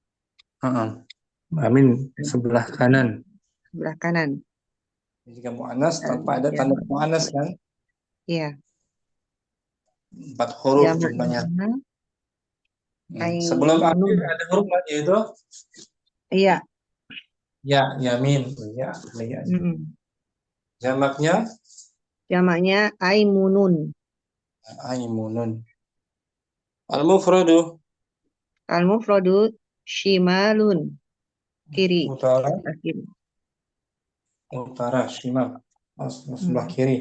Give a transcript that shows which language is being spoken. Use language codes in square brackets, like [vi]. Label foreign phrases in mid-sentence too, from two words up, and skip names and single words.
[id] Amin, sebelah kanan. Jika muannas tanpa ada tanda muannas kan? Iya. 4 huruf jumlahnya. Sebelum akhir ada huruf mad yaitu iya. Ya, yamin. Ya. Jamaknya [ar] aimunun. Al-mufradu shimalun. [id] Kiri. Utara, shimal. Sebelah kiri.